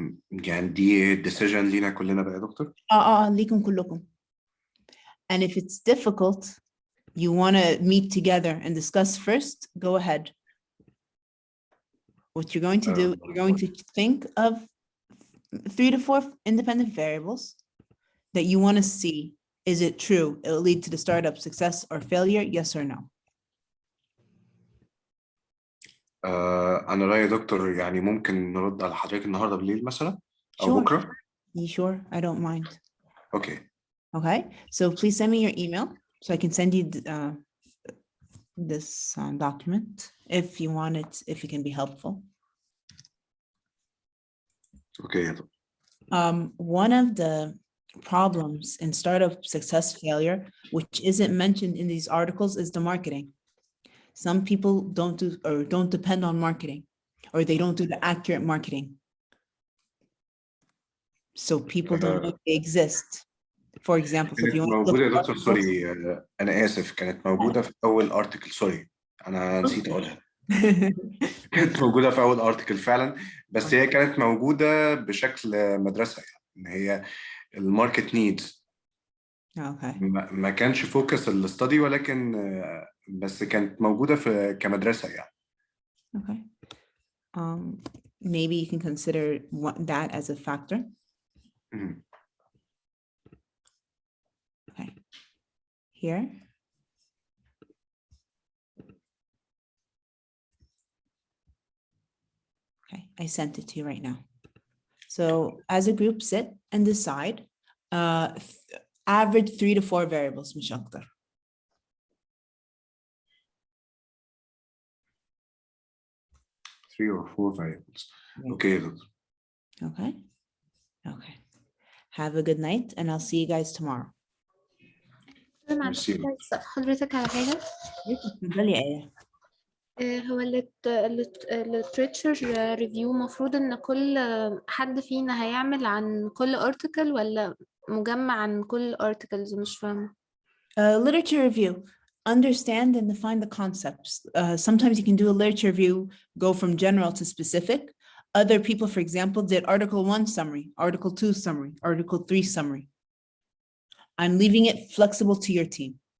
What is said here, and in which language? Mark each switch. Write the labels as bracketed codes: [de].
[ar] يعني دي decision لينا كلنا بقى يا دكتور. ليكم كلكم. [en] And if it's difficult, you want to meet together and discuss first, go ahead. What you're going to do, you're going to think of 3 to 4 independent variables that you want to see. Is it true? It'll lead to the startup success or failure, yes or no? [ar] أنا رأيي يا دكتور يعني ممكن نرد على حضرتك النهاردة بالليل مثلا أو [en] Sure. [ar] بكرة. [en] You sure? I don't mind. Okay. Okay, so please send me your email so I can send you this document if you want it, if it can be helpful. Okay. One of the problems in startup success failure, which isn't mentioned in these articles, is the marketing. Some people don't depend on marketing, or they don't do the accurate marketing. So people don't know they exist. For example, so if you [ar] كانت [en] want to [ar] موجودة يا [en] look [ar] دكتور سوري أنا آسف كانت موجودة في أول أرتكل سوري أنا نسيت أقولها. كانت موجودة في أول أرتكل فعلا بس هي كانت موجودة بشكل مدرسة يعني إن هي الماركت نيدز. ما كانش فوكس الاستادي ولكن بس كانت موجودة في كمدرسة يعني. [en] Okay. Maybe you can consider that as a factor. Okay. Here. Okay, I sent it to you right now. So as a group, sit and decide. Average 3 to 4 variables, [ar] مش أكتر. [en] Three or 4 variables. Okay. Okay. Okay. Have a good night, and I'll see you guys tomorrow. [ar] معلش أسأل حضرتك على حاجة. اتفضلي يا آية. هو الليتريتشر ريفيو مفروض إن كل حد فينا هيعمل عن كل article ولا مجمع عن كل articles مش فاهمة. [en] Literature review. Understand and define the concepts. Sometimes you can do a literature review, go from general to specific. Other people, for example, did Article 1 summary, Article 2 summary, Article 3 summary. I'm leaving it flexible to your team.